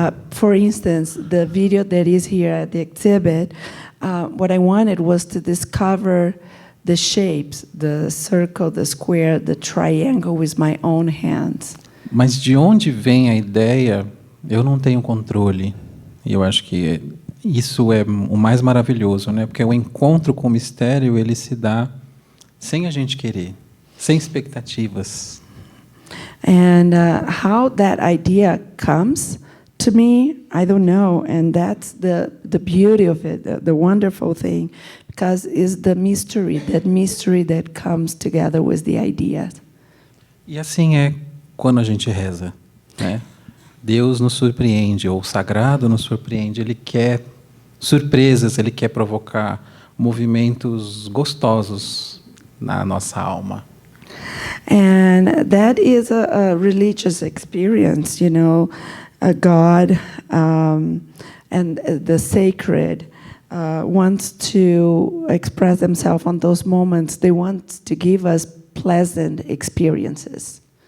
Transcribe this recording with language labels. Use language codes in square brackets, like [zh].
[en] For instance, the video that is here at the exhibit, what I wanted was to discover the shapes, the circle, the square, the triangle with my own hands. [pt] Mas de onde vem a ideia, eu não tenho controle. E eu acho que isso é o mais maravilhoso, né? Porque o encontro com o mistério, ele se dá sem a gente querer, sem expectativas. [en] And how that idea comes to me, I don't know. And that's the beauty of it, the wonderful thing, because it's the mystery that comes together with the ideas. [pt] E assim é quando a gente reza, né? Deus nos surpreende, ou o sagrado nos surpreende. Ele quer surpresas, ele quer provocar movimentos gostosos na nossa alma. [en] And that is a religious experience, a God and the sacred wants to express themselves on those moments. They want to give us pleasant experiences.